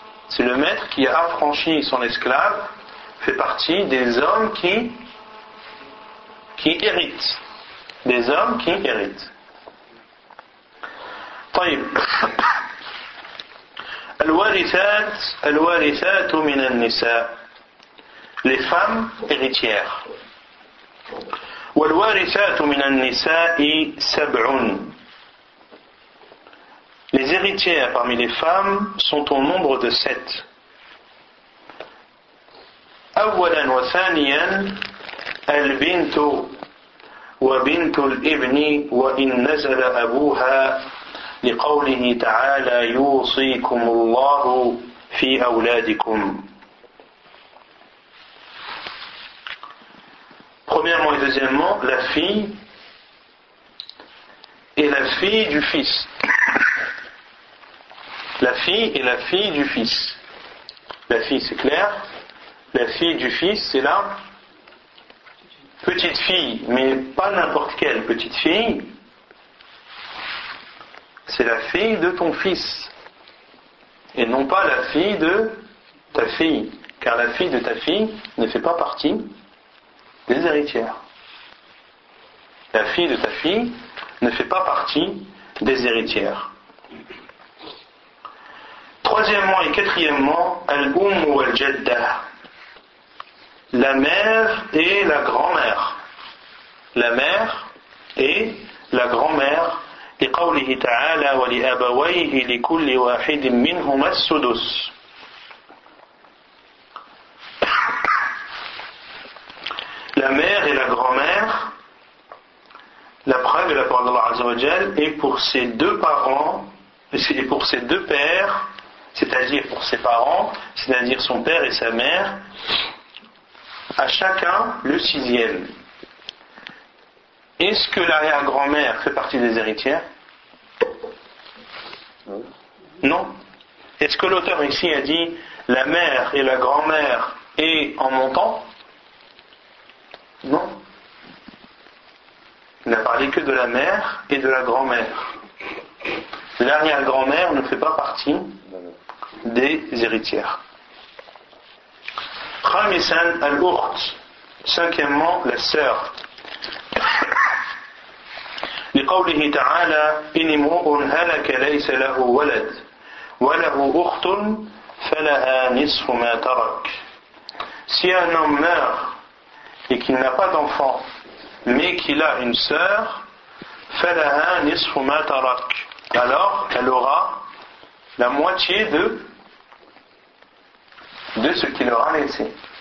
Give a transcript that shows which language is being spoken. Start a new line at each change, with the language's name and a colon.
French: C'est le maître qui a affranchi son esclave, fait partie des hommes qui héritent. Des hommes qui héritent.
Arabic: طيب. الوارثات الوارثات من النساء.
French: Les femmes héritières.
Arabic: والوارثات من النساء سبعون.
French: Les héritières parmi les femmes sont au nombre de sept.
Arabic: أولا وثانيا البنت وبنت الابن وإن نزل أبوها لقوله تعالى يوصيكم الله في أولادكم.
French: Premièrement et deuxièmement, la fille et la fille du fils. La fille et la fille du fils. La fille, c'est clair. La fille du fils, c'est la petite fille, mais pas n'importe quelle petite fille. C'est la fille de ton fils. Et non pas la fille de ta fille. Car la fille de ta fille ne fait pas partie des héritières. La fille de ta fille ne fait pas partie des héritières. Troisièmement et quatrièmement,
Arabic: al-umm wal-jadda,
French: la mère et la grand-mère. La mère et la grand-mère.
Arabic: لقوله تعالى ولأبويه لكل واحد منهما السدس.
French: La mère et la grand-mère, la preuve est la parole d'Allah Azza wa Jal, et pour ses deux parents, et pour ses deux pères, c'est-à-dire pour ses parents, c'est-à-dire son père et sa mère, à chacun le sixième. Est-ce que l'arrière-grand-mère fait partie des héritières ? Non. Est-ce que l'auteur ici a dit la mère et la grand-mère et en montant? Non. Il n'a parlé que de la mère et de la grand-mère. L'arrière-grand-mère ne fait pas partie des héritières.
Arabic: Khamisan al-Urt.
French: Cinquièmement, la sœur.
Arabic: لقوله تعالى إن امرؤ هلك ليس له ولد وله أخت فلها نصف ما ترك.
French: Si un homme meurt et qu'il n'a pas d'enfant mais qu'il a une sœur,
Arabic: فلها نصف ما ترك,
French: alors elle aura la moitié de ce qu'il aura laissé.